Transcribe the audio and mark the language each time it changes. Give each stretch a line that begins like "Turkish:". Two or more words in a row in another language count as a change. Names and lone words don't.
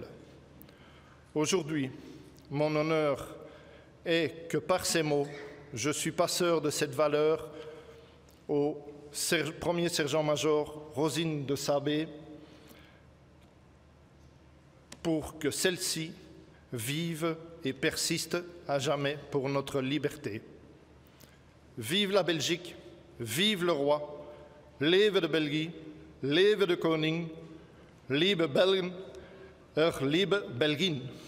French: Aujourd'hui, mon honneur est que par ces mots, je suis passeur de cette valeur au premier sergent-major Rosine de Sabé pour que celle-ci vive et persiste à jamais pour notre liberté. Vive la Belgique, vive le roi,
Dutch: leve de België, leve de koning,
German: liebe Belgen, liebe Belgien.